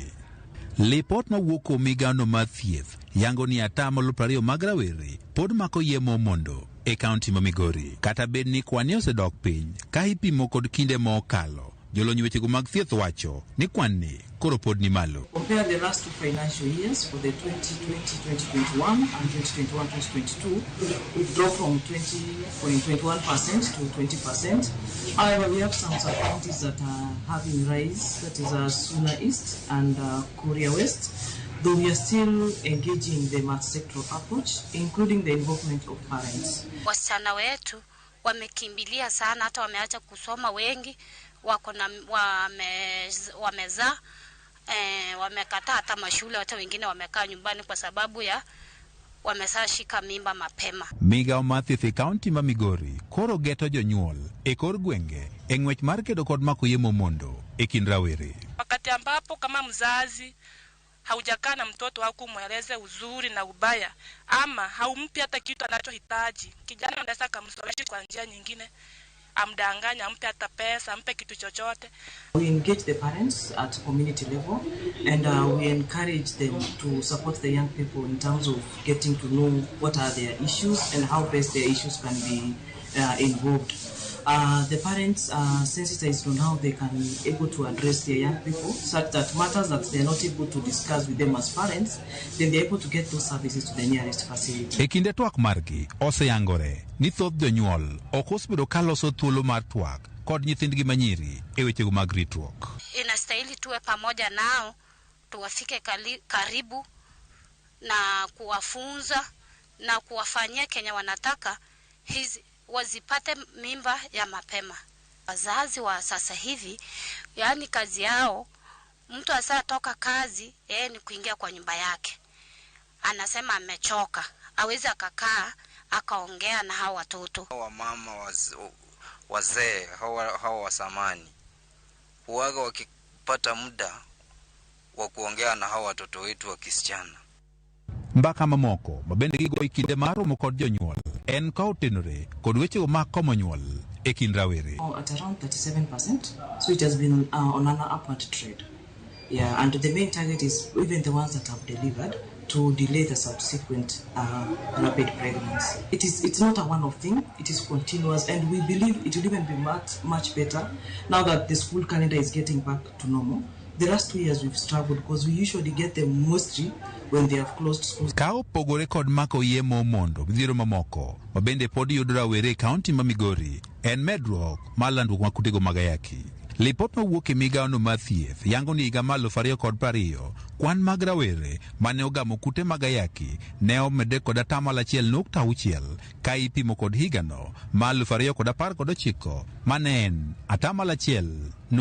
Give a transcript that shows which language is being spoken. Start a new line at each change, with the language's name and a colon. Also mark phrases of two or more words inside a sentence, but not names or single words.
Luo (Kenya and Tanzania): Lipot mawuok kuom migaono mar thieth yango ni atamalo 20 mag rawere pod mako iye ma omondo e kaunti ma Migori. Kata bed ni kwan osedok piny ka ipimo kod kinde mokalo, jolony wechego mag thieth wacho ni kwan ni koro pod ni malo.
English: Compare the last two financial years for the 2020-2021 and 2021-2022, we've dropped from 20.21% to 20%. However, we have some counties that are having rise, that is Suna East and Korea West, though we are still engaging the multi-sectoral approach, including the involvement of parents.
Swahili: Wasichana wetu wamekimbilia sana, hata wameacha kusoma, wengi wako na wamezaa, wamekataa hata mashule, hata wengine wamekaa nyumbani kwa sababu ya wamesashika mimba mapema.
Luo (Kenya and Tanzania): Migao mar thieth e kaunti ma Migori koro geto jonyuol e kor gwenge e ng'wech mar kedo kod mako iye ma omondo e kind rawere.
Swahili: Wakati ambapo kama mzazi haujakaa na mtoto wako kumweleze uzuri na ubaya, ama haumpi hata kitu anachohitaji, kijana anaweza kumshawishi kwa njia nyingine, amdanganya, ampe hata pesa, ampe kitu chochote.
English: We engage the parents at community level and we encourage them to support the young people in terms of getting to know what are their issues and how best their issues can be involved. The parents are sensitized on how they can be able to address their young people, such that matters that they are not able to discuss with them as parents, then they are able to get those services to the nearest facility.
Luo (Kenya and Tanzania): E kinde twak margi oseyangore ni thoth jonyuol ok osebedo ka loso thuolo mar twak kod nyithindgi manyiri e wechego mag ritruok.
Swahili: Inastahili tuwe pamoja nao, tuwafike karibu na kuwafunza na kuwafanyia Kenya wanataka wazipate mimba ya mapema. Wazazi wa sasa hivi, yani kazi yao, mtu asatoka kazi, ni kuingia kwa nyumba yake. Anasema amechoka, hawezi akakaa akaongea na hao watoto. Wamama wazee hao wa zamani huaga wakipata muda wa kuongea na hao watoto wetu wa kisichana.
Luo (Kenya and Tanzania): Mbaka mamoko mabende gigo e kinde mar romo kod jonyuol en ka otenore kod wechego mag komo nyuol e kind rawere.
English: At around 37%, so it has been on an upward trend. Yeah, and the main target is even the ones that have delivered to delay the subsequent rapid pregnancy. It's not a one-off thing, it is continuous, and we believe it will even be much better now that the school calendar is getting back to normal. The last 2 years we've struggled because we usually get them mostly when they have closed schools.
Luo (Kenya and Tanzania): Ka opogore kod mako iye ma omondo, midhiero mamoko mabende pod yudo rawere e kaunti ma Migori en medruok mar landruok mag kutego mag ayaki. Lipot mawuok e migaono mar thieth yango ni higa mar 2020 kwan mag rawere mane ogamo kute mag ayaki ne omedre kod 1.6% ka ipimo kod higano mar 2019 mane en 1.2%.